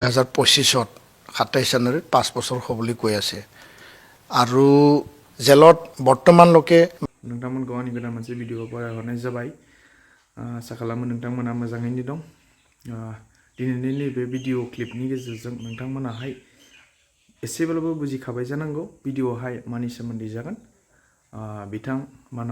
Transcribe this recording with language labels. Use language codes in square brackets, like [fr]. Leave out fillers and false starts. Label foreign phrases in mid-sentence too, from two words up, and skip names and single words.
[as] 2025 27 জানুৱাৰীত 5 বছৰ হ'বলৈ কৈ আছে আৰু জেলত বৰ্তমানলৈকে [brx] नोंथांमोन गावनि गोदान मोनसे भिडिअ फरायहरनाय जाबाय आसा खालामो नोंथांमोना मोजाङैनो दं दिनैनि नैबे भिडिअ क्लिपनि गेजेरजों नोंथांमोनाहाय एसेब्लाबो बुजिखाबाय जानांगौ भिडिअआवहाय मानि सोमोन्दै जागोन बिथां मानाव